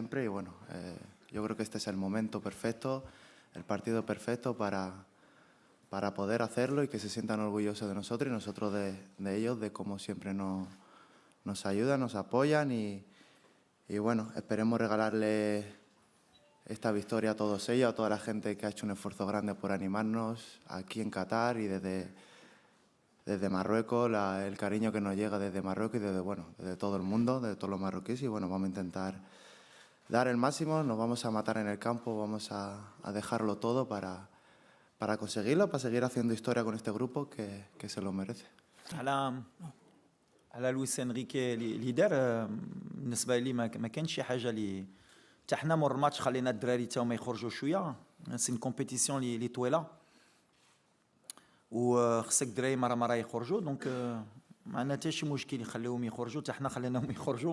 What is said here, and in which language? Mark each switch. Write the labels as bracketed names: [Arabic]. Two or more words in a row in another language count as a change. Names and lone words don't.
[Spanish] Y bueno, yo creo que este es el momento perfecto, el partido perfecto para poder hacerlo y que se sientan orgullosos de nosotros y nosotros de ellos, de cómo siempre nos ayudan, nos apoyan y bueno, esperemos regalarle esta victoria a todos ellos, a toda la gente que ha hecho un esfuerzo grande por animarnos aquí en Qatar y desde Marruecos, el cariño que nos llega desde Marruecos y desde todo el mundo, de todos los marroquíes. Y bueno, vamos a intentar dar el máximo, nos vamos a matar en el campo, vamos a dejarlo todo para conseguirlo, para seguir haciendo historia con este grupo que se lo merece. [Arabic] على لويس انريكي اللي دار بالنسبه لي ما كانش شي حاجه اللي حتى حنا مور الماتش خلينا الدراري حتى هما يخرجوا شويه. [French] c'est une compétition [Arabic] اللي طويله وخصك الدراري مره يخرجوا. دونك ما عندنا حتى شي مشكل يخليوهم يخرجوا حتى حنا خليناهم يخرجوا.